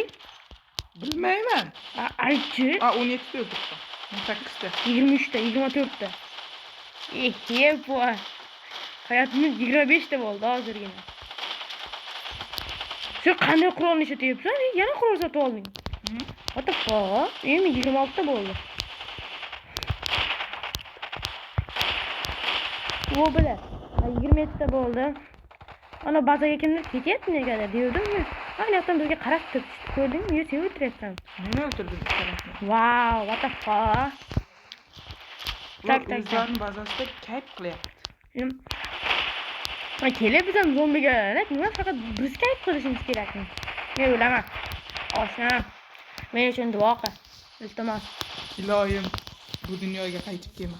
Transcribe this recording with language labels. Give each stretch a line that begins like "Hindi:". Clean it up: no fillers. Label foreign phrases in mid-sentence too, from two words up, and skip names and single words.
Uzbek: Bilmayman. Aytchi. 17 ta o'ldirdim. 18 ta. 23 ta, 24 ta. Bu. Hayotimiz 25 ta bo'ldi hozirgina. Sen qanday qurolni ishlatyapsan? Yana qurol sotib olding.
English: What the fuck?
Uzbek: Men 26 ta bo'ldi. Bu bilan 27 ta bo'ldi. Ana bazaga kimdir ketyapti negadir dedim-ku. Mana yoqdan bizga qarab turibdi. Ko'rdingmi? Sen o'tiryapsan. Meni o'ldirdim tarafni.
English: Wow, what the fuck?
Uzbek: Tak. O'zlarini bazasida kayf qilyapti. Kelib biz ham zombiga nima faqat biz kayf qilishimiz kerakmi? Men o'laman. Oshnam. Men uchun duo qil. Iltimos. Iloyim, bu dunyoga qaytib kelma.